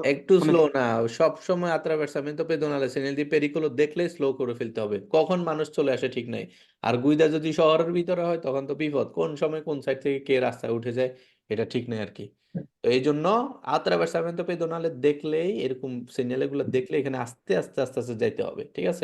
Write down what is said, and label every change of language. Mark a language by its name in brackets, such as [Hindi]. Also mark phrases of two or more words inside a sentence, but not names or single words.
[Bangla] একটু মানে স্লো না, সব সময় [Italian] attraversamento pedonale segnal di pericolo [Bangla] দেখলে স্লো করে ফেলতে হবে, কখন মানুষ চলে আসে ঠিক নাই। আর গুইদা যদি শহরের ভিতরে হয় তখন তো বিপদ, কোন সময় কোন সাইড থেকে কে রাস্তায় উঠে যায় এটা ঠিক নাই আর কি। তো এই জন্য [Italian] attraversamento pedonale [Bangla] দেখলেই, এরকম সিগন্যাল গুলো দেখলে এখানে আস্তে আস্তে আস্তে আস্তে যাইতে হবে, ঠিক আছে?